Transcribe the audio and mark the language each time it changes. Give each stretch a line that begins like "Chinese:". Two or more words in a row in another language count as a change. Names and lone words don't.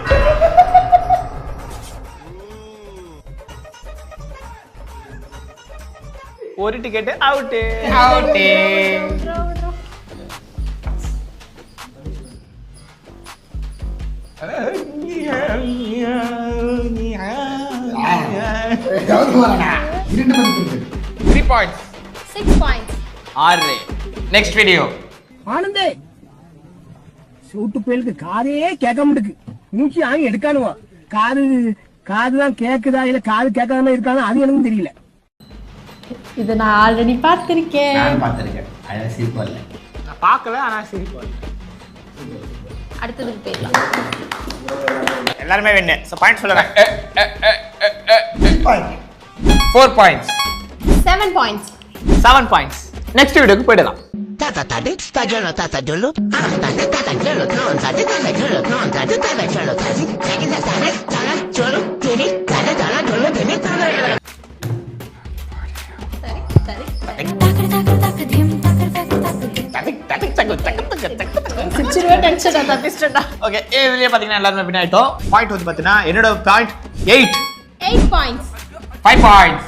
English: ஒரு ticket out.
Tamil: இரண்டு மதிப்பெண்கள்.
English: 3 points. 6 points. 6. next video.
Tamil: ஆனந்தே சூட்டு பேலுக்கு காதே கேட்க மாட்டுக்கு, மூச்சு ஆங்கி எடுக்கானுவா. காதுதான் கேக்குதா இல்ல காது கேட்காம இருக்கானு அது எனக்கு தெரியல. இது நான் ஆல்ரெடி பார்த்திருக்கேன். நான் பார்த்திருக்கேன். அத சிரிப்பா இல்ல. நான் பார்க்கல ஆனா சிரிப்பா. அடுத்ததுக்கு போயிடலாம். எல்லாரும் வின்னு.
English: so point
Tamil: சொல்லுங்க.
English: 4 points. 7 points.
Tamil: 7 பாயிண்ட்ஸ்.
English: next video
Tamil: போய்டலாம். Tata tade, tajolo tata jolo, tata tata jolo, non tata tata jolo, non tata tata jolo, tata tata tata tata jolo, tiri tata tata jolo, tiri tata. சிரிச்சிருவே டென்ஷன் தப்பிச்சிட்டா. ஓகே இதுலயே பாத்தீங்கன்னா எல்லாரும் வின் ஆயிட்டோம். பாயிண்ட் வந்து பாத்தீங்கன்னா என்னோட பாயிண்ட் 8.
English: 8 points. 5 points.